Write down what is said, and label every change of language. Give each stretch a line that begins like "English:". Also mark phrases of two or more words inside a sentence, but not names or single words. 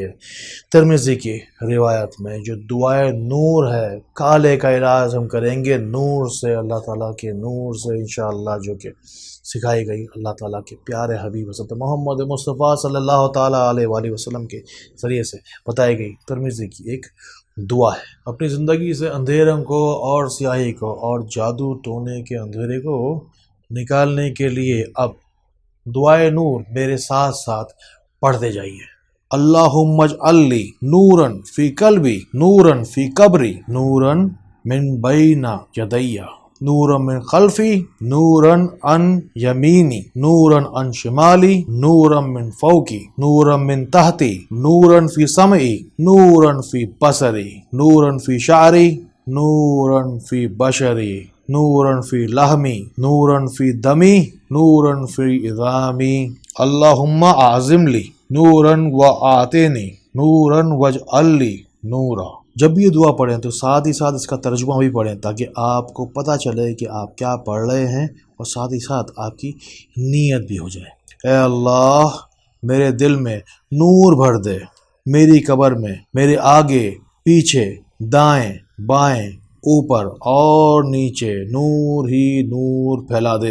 Urdu: ترمذی کی روایت میں جو دعائے نور ہے، کالے کا علاج ہم کریں گے نور سے، اللہ تعالیٰ کے نور سے انشاءاللہ، جو کہ سکھائی گئی اللہ تعالیٰ کے پیارے حبیب حضرت محمد مصطفیٰ
Arabic: صلی اللہ تعالیٰ علیہ وآلہ وسلم
Urdu: کے ذریعے سے بتائی گئی ترمذی کی ایک دعا ہے۔ اپنی زندگی سے اندھیروں کو اور سیاہی کو اور جادو ٹونے کے اندھیرے کو نکالنے کے لیے اب دعائے نور میرے ساتھ ساتھ پڑھتے جائیے۔
Arabic: اللہم اجعل لی نوراً فی قلبی نوراً فی قبری نوراً من بین یدی نوراً من خلفی نوراً عن یمینی نوراً عن شمالی نوراً من فوقی نوراً من تحتی نوراً فی سمعی نوراً فی بصری نوراً فی شعری نوراً فی بشری نوراً فی لحمی نوراً فی دمی نوراً فی عظامی اللہم اعظم لی نوراً و آتینی نوراً واجعل لی نورا۔
Urdu: جب بھی یہ دعا پڑھیں تو ساتھ ہی ساتھ اس کا ترجمہ بھی پڑھیں تاکہ آپ کو پتہ چلے کہ آپ کیا پڑھ رہے ہیں، اور ساتھ ہی ساتھ آپ کی نیت بھی ہو جائے۔ اے اللہ میرے دل میں نور بھر دے، میری قبر میں میرے آگے پیچھے دائیں بائیں اوپر اور نیچے نور ہی نور پھیلا دے۔